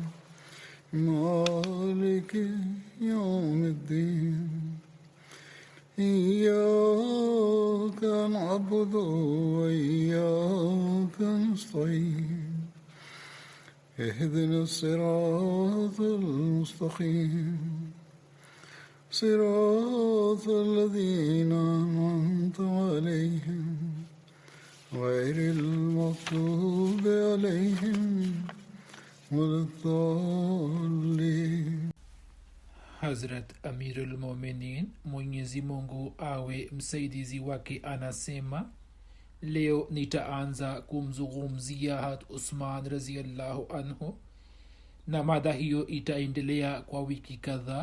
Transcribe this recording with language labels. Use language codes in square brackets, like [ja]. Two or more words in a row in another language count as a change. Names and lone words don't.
[ar] مالك يوم الدين إياك نعبد وإياك نستعين اهدنا الصراط المستقيم صراط الذين أنعمت عليهم غير المغضوب عليهم ولا الضالين. [sw] Hazrat Amirul Mominin, Mwenyezi Mungu awe msaidizi wake, anasema leo nitaanza kumzungumzia Hat Usman [ar] رضي الله عنه, [sw] na mada hiyo itaendelea kwa wiki kadhaa.